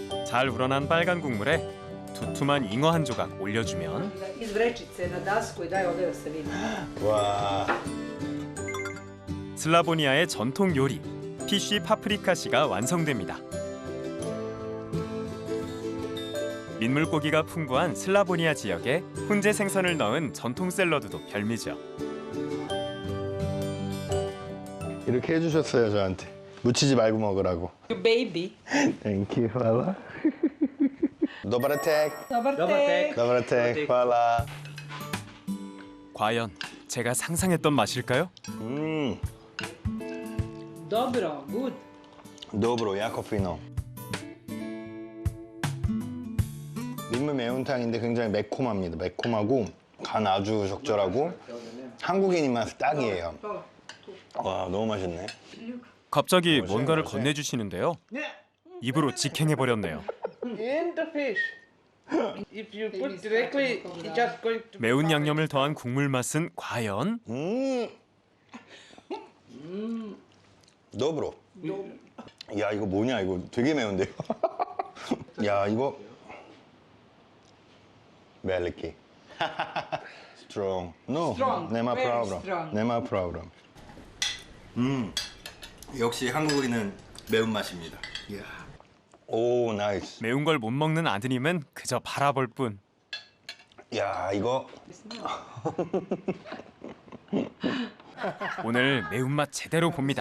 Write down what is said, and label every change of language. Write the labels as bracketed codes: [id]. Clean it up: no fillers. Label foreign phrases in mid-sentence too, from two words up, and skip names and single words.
[ko] 잘 우러난 빨간 국물에 두툼한 잉어 한 조각 올려주면 [hr] Iz vrećice na dasku i daj ovdje da se vidi. [ko] 와. 슬라보니아의 전통 요리 피쉬 파프리카시가 완성됩니다. 민물고기가 풍부한 슬라보니아 지역에 훈제 생선을 넣은 전통 샐러드도 별미죠. 이렇게 해주셨어요 저한테. 묻히지 말고 먹으라고. [en] Baby. Thank you, [hr] hvala. Dobar tek. Dobar tek. Dobar tek, hvala. [ko] 과연 제가 상상했던 맛일까요? [hr] Dobro, good. Dobro, jako fino. [ko] 민물 매운탕인데 굉장히 매콤합니다. 매콤하고 간 아주 적절하고 한국인 입맛 딱이에요. 와, 너무 맛있네. 갑자기 뭔가를 건네주시는데요. 입으로 직행해버렸네요. [en] In the fish. If you put directly, it's just going to. [ko] 매운 양념을 더한 국물 맛은 과연? [hr] 더브로. [ko] 야, 이거 뭐냐? 이거 되게 매운데요? 야, 이거 벨리키. [en] Strong. No, Strong, [hr] nema [en] very [hr] problem. [en] strong. [hr] nema problem. [ko] 역시 한국인은 매운맛입니다. 오, 나이스. 매운 걸 못 먹는 아드님은 그저 바라볼 뿐. 야, 이거 오늘 매운맛 제대로 봅니다.